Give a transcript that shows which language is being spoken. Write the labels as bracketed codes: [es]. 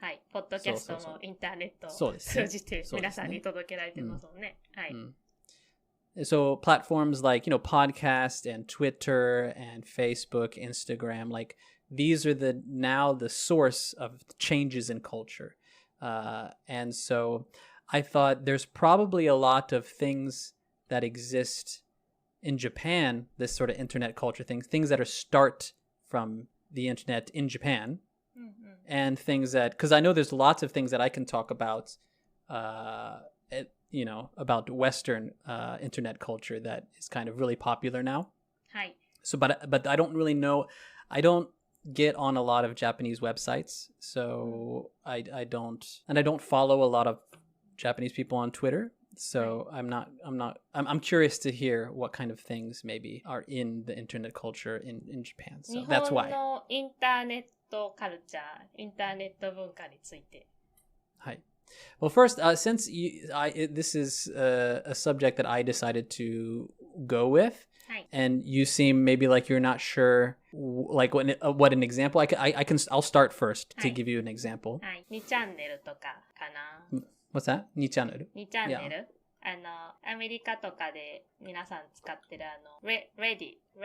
[ja] はい、ポッドキャストもインターネットを通じて皆さんに届けられてますもんね。はい。 [en] So platforms like, podcast and Twitter and Facebook, Instagram, like these are now the source of changes in culture. And so I thought there's probably a lot of things that exist in Japan, this sort of internet culture things that start from the internet in Japan, and things that, because I know there's lots of things that I can talk about, about Western internet culture that is kind of really popular now. [ja] はい。 [en] So, but I don't really know. I don't get on a lot of Japanese websites, so I don't follow a lot of Japanese people on Twitter. So I'm curious to hear what kind of things maybe are in the internet culture in Japan. So that's why. [ja] 日本のインターネットカルチャー、インターネット文化について。はい。 [en] Well, first, since this is a subject that I decided to go with, and you seem maybe like you're not sure, like what an example. I'll start first to give you an example. [ja] はい。2チャンネルとかかな。 [en] What's that? 2チャンネル [ja] ?2 チャンネル、アメリカとかで皆さん使ってるReddit,